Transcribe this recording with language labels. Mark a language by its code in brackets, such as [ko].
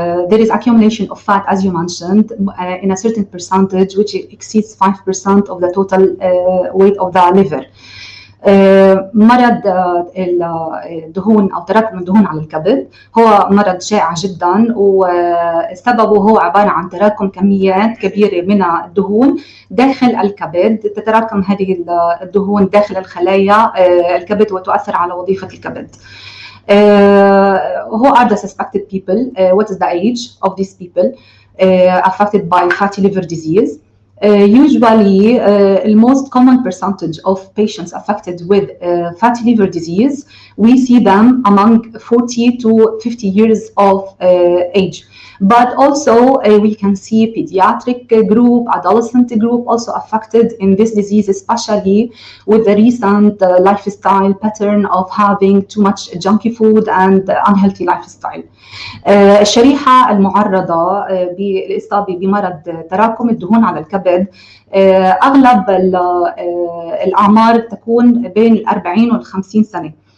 [en] There is accumulation of fat, as you mentioned, in a certain percentage, which exceeds 5% of the total weight of the liver. [ar] مرض الدهون أو تراكم الدهون على الكبد هو مرض شائع جدا، وسببه هو عبارة عن تراكم كميات كبيرة من الدهون داخل الكبد. تتراكم هذه الدهون داخل الخلايا الكبد وتؤثر على وظيفة الكبد. [en] Who are the suspected people? What is the age of these people affected by fatty liver disease? Usually, the most common percentage of patients affected with fatty liver disease, we see them among 40 to 50 years of age. But also, we can see pediatric group, adolescent group also affected in this disease, especially with the recent lifestyle pattern of having too much junky food and unhealthy lifestyle. [ar] الشريحة المعرضة بالإصابة بمرض تراكم الدهون على الكبد، أغلب الأعمار تكون بين 40 و 50 سنة.